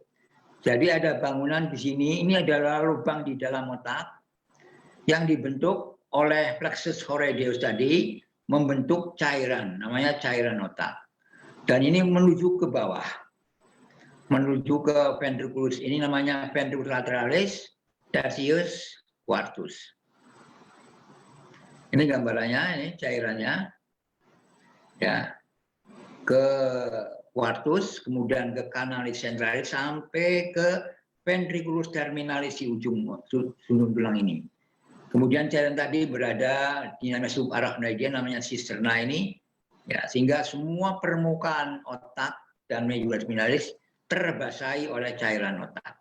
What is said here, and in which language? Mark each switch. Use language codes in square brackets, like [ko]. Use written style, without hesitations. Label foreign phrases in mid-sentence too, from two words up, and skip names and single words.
[id] Jadi ada bangunan di sini, ini adalah lubang di dalam otak yang dibentuk oleh [la] plexus choroideus [id] tadi, membentuk cairan, namanya cairan otak. Dan ini menuju ke bawah, menuju ke ventriculus, ini namanya [la] ventriculus lateralis, tertius, quartus. [id] Ini gambarannya, ini cairannya, ya, ke quartus, kemudian ke [la] canalis centralis [id] sampai ke [la] ventriculus terminalis [id] di ujung tulang ini. Kemudian cairan tadi berada di namanya subarachnoidea, namanya cisterna ini, ya, sehingga semua permukaan otak dan [la] medulla spinalis [id] terbasahi oleh cairan otak.